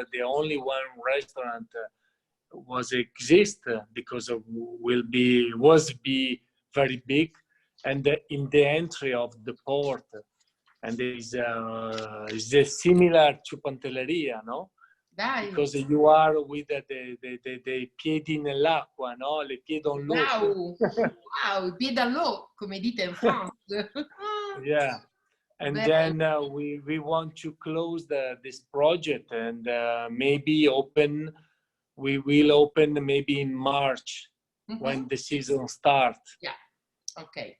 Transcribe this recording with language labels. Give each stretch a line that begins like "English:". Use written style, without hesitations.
English: The only one restaurant was exist because of was very big, and in the entry of the port. And is similar to Pantelleria, no?
Italian: Dai.
English: Because you are with the
Italian: piedi nell'acqua,
English: no?
French: Le piedi en l'eau.
Italian: Wow, piedi all'eau, come dite in France.
English: Yeah, and then we want to close this project, and maybe we will open maybe in March when the season starts. Yeah. Okay.